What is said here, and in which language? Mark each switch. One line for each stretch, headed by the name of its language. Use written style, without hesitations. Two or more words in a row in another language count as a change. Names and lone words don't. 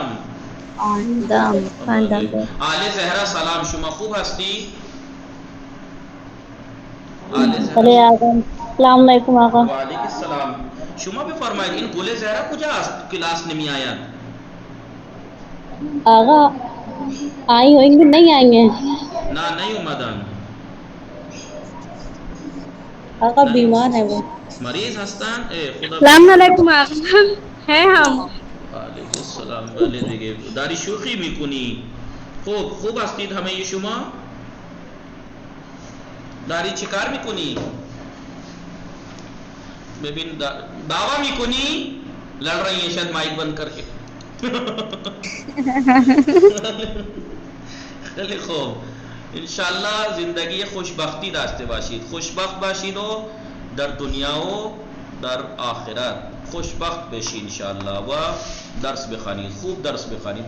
Persian: خواندم. آل زهرا سلام، شما خوب هستی؟ آل بله زهرا آقا.
Arabic: السلام علیکم
Persian: آقا.
Arabic: و علیکم السلام.
Persian: شما بفرمایید این گل زهرا کجا است؟ کلاس نمی آید؟
Urdu: آقا آئی ہوئیں گے نہیں آئیں گے
Persian: نه نہیں اومدن. آقا نه.
Urdu: بیمار ہے وہ.
Persian: مریض هستن؟ خدا
Arabic: السلام علیکم آقا ہے ہم. علیکم السلام.
Persian: بله دیگه داری شوخی میکنی. خوب هستید همه شما؟ داری چی کار میکنی؟ ببین دعوا میکنی؟
Urdu: لڑ رہی ہیں شاید مائک بند کر کے.
Persian: خیلی خوب. انشاءاللہ زندگی خوشبختی داشته باشید. خوشبخت باشید و در دنیا و در آخرت خوشبخت بشید انشاءاللہ. و درس بخوانید، خوب درس بخوانید.